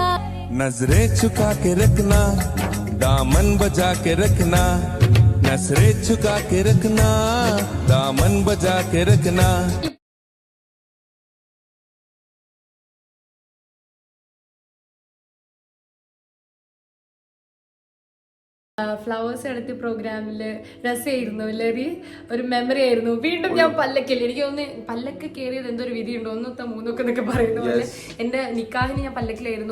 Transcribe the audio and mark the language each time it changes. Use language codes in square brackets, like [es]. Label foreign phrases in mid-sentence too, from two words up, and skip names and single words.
[hi] नजरें झुका के रखना, दामन बजा के रखना, नजरें झुका के रखना, दामन बजा के रखना. [ml] ഫ്ലവേഴ്സ് എടുത്ത പ്രോഗ്രാമില് രസമായിരുന്നു അല്ലേ? ഒരു മെമ്മറി ആയിരുന്നു. വീണ്ടും ഞാൻ പല്ലക്കല്ലേ, എനിക്ക് തോന്നുന്നു പല്ലക്ക് കയറിയത് എന്തൊരു വിധിയുണ്ടോ, ഒന്നൊത്ത മൂന്നൊക്കെ എന്നൊക്കെ പറയുന്ന പോലെ എന്റെ നിക്കാഹിന് ഞാൻ പല്ലക്കിലായിരുന്നു.